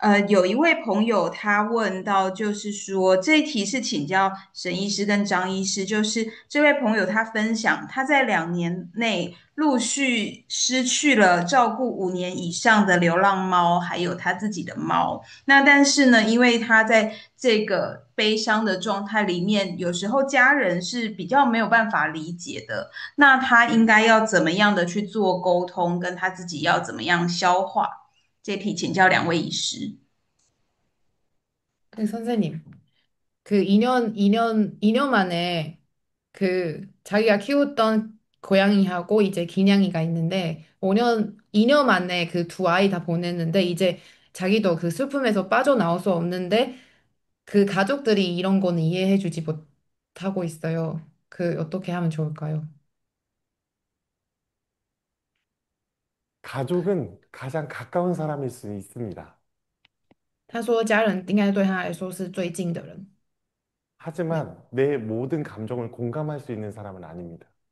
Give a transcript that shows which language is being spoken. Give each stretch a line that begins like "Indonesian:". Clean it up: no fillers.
Chinese: 有一位朋友他问到，就是说这一题是请教沈医师跟张医师，就是这位朋友他分享他在2年内陆续失去了照顾5年以上的流浪猫，还有他自己的猫。那但是呢，因为他在这个悲伤的状态里面，有时候家人是比较没有办法理解的。那他应该要怎么样的去做沟通，跟他自己要怎么样消化？这题请教2位医师。
Korean: 선생님, 그 2년 만에 그 자기가 키웠던 고양이하고 이제 기냥이가 있는데 2년 만에 그 두 아이 다 보냈는데 이제 자기도 그 슬픔에서 빠져나올 수 없는데 그 가족들이 이런 거는 이해해주지 못하고 있어요. 그 어떻게 하면 좋을까요? 가족은 가장 가까운 사람일 수 있습니다.
Chinese: 他说家人应该对他来说是最近的人。
Korean: 네. 하지만 내 모든 감정을 공감할 수 있는 사람은 아닙니다.